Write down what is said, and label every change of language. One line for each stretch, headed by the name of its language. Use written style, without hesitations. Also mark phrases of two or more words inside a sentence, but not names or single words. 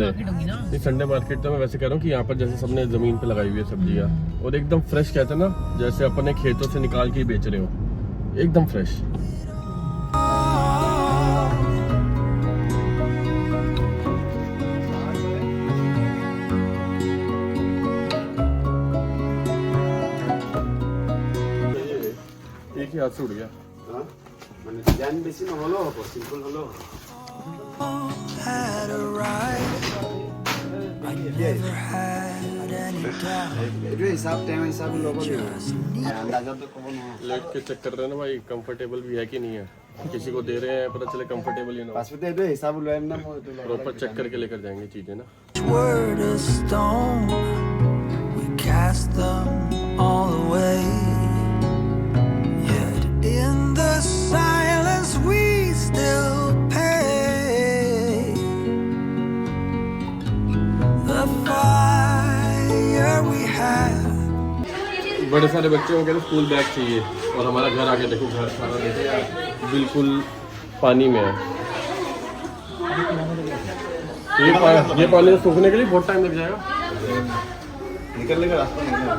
Hindi: नहीं संडे मार्केट तो मैं वैसे कह रहा हूँ कि यहाँ पर जैसे सबने जमीन पे लगाई हुई है सब्जियाँ, और एकदम फ्रेश कहते हैं ना, जैसे अपने खेतों से निकाल के ही बेच रहे हो, एकदम फ्रेश। एक ही हाथ से उड़ गया।
Assamese: মানে ডিজাইন বেশি নহলেও হ'ব, সিম্পল হলেও হ'ব।
English: Had a ride. I never had any doubt.
Assamese: এইটো হিসাব টাইম হিসাব ল'ব লাগিব। আন্দাজত ক'ব নোৱাৰো।
Hindi: लेट के चेक कर रहे हैं ना भाई, कंफर्टेबल भी है कि नहीं है। किसी को दे रहे हैं पता चले कंफर्टेबल ही ना हो।
Assamese: পাছতে এইটো হিসাব লৈ আহিম না মই এইটো ল'ব।
Hindi: प्रॉपर चेक करके लेकर जाएंगे चीजें ना।
English: Word a stone. We cast them all away. Yet in the silence we still pay. The fire we had.
Hindi: बड़े सारे बच्चों को कहते स्कूल बैग चाहिए, और हमारा घर आके देखो, घर सारा देखो यार बिल्कुल पानी में है। ये पानी सूखने के लिए बहुत टाइम लग जाएगा। निकलने का रास्ता नहीं है।